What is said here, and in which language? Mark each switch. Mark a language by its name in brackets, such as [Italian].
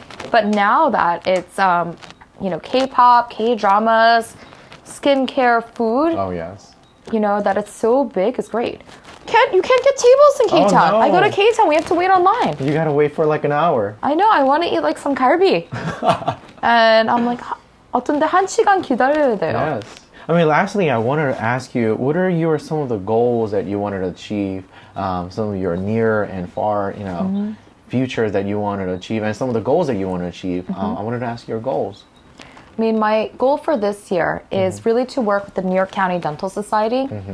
[English] But now that it's K-pop, K-dramas, skincare, food. Oh, yes. That it's so big is great. You can't get tables in K-Town. Oh, no. I go to K-Town, we have to wait online. You gotta wait for like an hour. I know, I want to eat like some 갈비. And I'm like, [Korean] 어떤데 1시간 기다려야 돼요. [English] Yes. I mean, lastly, I wanted to ask you, what are some of the goals that you wanted to achieve? Some of your near and far, futures that you wanted to achieve, and some of the goals that you want to achieve. I wanted to ask your goals. I mean, my goal for this year is really to work with the New York County Dental Society.